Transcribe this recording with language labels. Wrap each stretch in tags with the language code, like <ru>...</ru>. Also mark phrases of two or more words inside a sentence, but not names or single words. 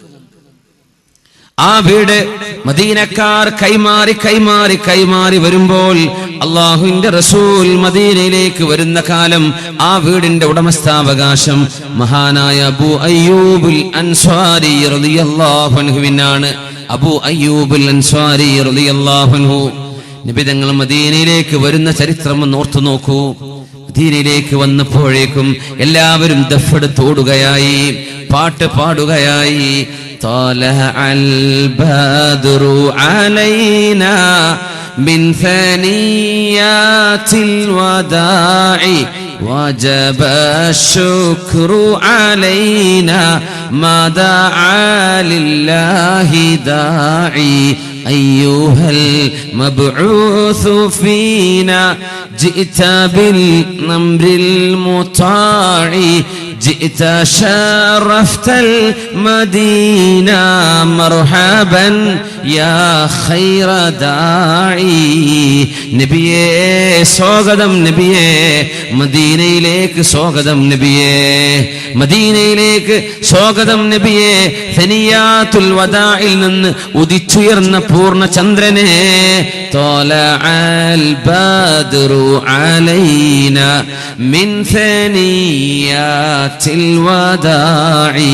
<ml>ആ വീട് മദീനക്കാർ കൈമാറി വരുമ്പോൾ അല്ലാഹുവിന്റെ റസൂൽ മദീനയിലേക്ക് വരുന്ന കാലം ആ വീടിന്റെ ഉടമസ്ഥാവകാശം മഹാനായ അബൂ അയ്യൂബുൽ അൻസ്വാരി</ml> <ar>رضي الله عنه.</ar> <ml>അബൂ അയ്യൂബുൽ അൻസ്വാരി</ml> <ar>رضي الله عنه</ar> <ml>നബി തങ്ങൾ മദീനയിലേക്ക് വരുന്ന ചരിത്രം ഒന്ന് ഓർത്തു നോക്കൂ. മദീനയിലേക്ക് വന്നപ്പോഴേക്കും എല്ലാവരും ദഫെടുത്തോടുകയായി, പാട്ട് പാടുകയായി.</ml> <ar>طلع البدر علينا من ثنيات الوداع وجب الشكر علينا ما دعا لله داعي أيها المبعوث فينا جئت بالأمر المطاع جئت شرفت المدينة مرحبا يا خير داعي</ar> <ml>നബിയേ സ്വാഗതം, നബിയേ മദീനയിലേക്ക് സ്വാഗതം, നബിയേ മദീനയിലേക്ക് സ്വാഗതം, നബിയേ സനിയാത്തുൽ വദാഇൽ നിന്ന് ഉദിച്ചുയർന്ന പൂർണ്ണ ചന്ദ്രനെ</ml> <ar>طلع البدر علينا من ثنيات الوداع.</ar>